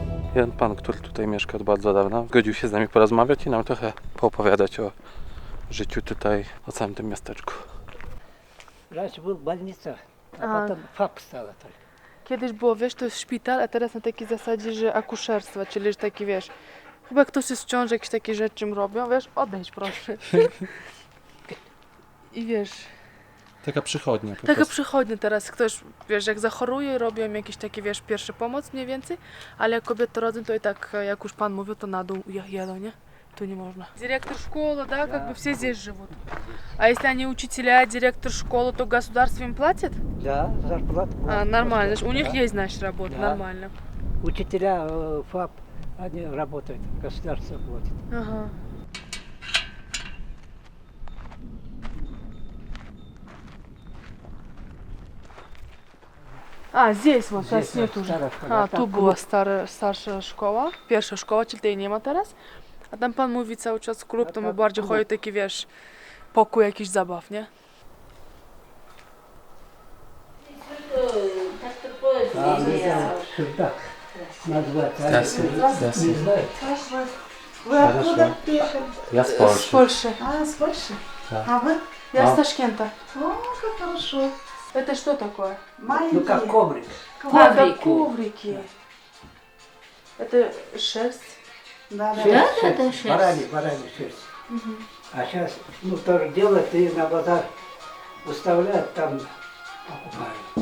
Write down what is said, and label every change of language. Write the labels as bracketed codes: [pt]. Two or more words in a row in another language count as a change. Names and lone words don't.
[pl] Jeden pan, który tutaj mieszka od bardzo dawna, zgodził się z nami porozmawiać i nam trochę poopowiadać o życiu tutaj, o całym tym miasteczku. [ru] Раньше была больница, а А. потом ФАП стала только. [pl] Kiedyś było, wiesz, to jest szpital, a teraz na takiej zasadzie, że akuszerstwo, czyli że taki, wiesz, chyba ktoś jest w ciąży, jakieś takie rzeczy im robią, wiesz, odejdź proszę. I wiesz, Taka przychodnia po taka prostu. przychodnia teraz, ktoś, wiesz, jak zachoruje, robią jakieś takie, wiesz, pierwszy pomoc mniej więcej, ale jak kobiety rodzą, to i tak, jak już pan mówił, to na dół jadą, nie? Tu nie można. [ru] Директор школы, да, как бы все здесь живут. А если они учителя, директор школы, то государство им платит? Да, зарплату. А, нормально. У них Да. есть, значит, работа, Да. нормально. Учителя ФАП, они работают, государство платит. Ага. А, здесь вот, сейчас Здесь, нет да, уже. старая школа. А, Там [pl] tu była klub. starsza szkoła, pierwsza szkoła, czyli tej nie ma teraz. A tam pan mówi cały czas klub, A to my tam bardziej klub. chodzi taki, wiesz, pokój jakiś zabaw, nie? [ru] Так такое А, ну движение. да, чердак называется. Здравствуйте. Не знаю. Вы откуда приехали? [pl] Ja z Z Польши. [ru] А, с Польши? Да. А вы? Я А. с Ташкента. О, как хорошо. Это что такое? Маленькие. Ну как коврик. А, как Коврики. коврики. Это шерсть. Да, да. Да, да, да, шерсть. Барани шерсть. А сейчас, ну, тоже делают и на базар выставляют, там покупают.